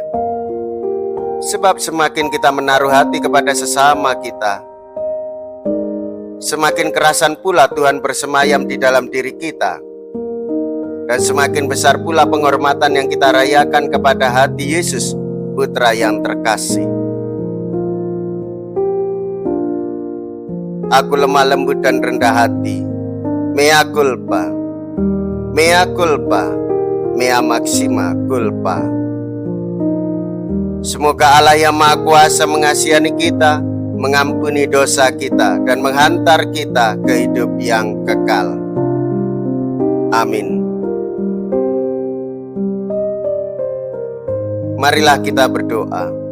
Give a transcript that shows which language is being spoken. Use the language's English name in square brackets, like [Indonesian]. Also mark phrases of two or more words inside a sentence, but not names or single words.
[Indonesian] Sebab semakin kita menaruh hati kepada sesama kita, semakin kerasan pula Tuhan bersemayam di dalam diri kita. Dan semakin besar pula penghormatan yang kita rayakan kepada hati Yesus, Putra yang terkasih. Aku lemah lembut dan rendah hati. [Latin] Mea culpa, mea culpa, mea maxima culpa. [Indonesian] Semoga Allah yang Maha Kuasa mengasihani kita, mengampuni dosa kita, dan menghantar kita ke hidup yang kekal. Amin. Marilah kita berdoa.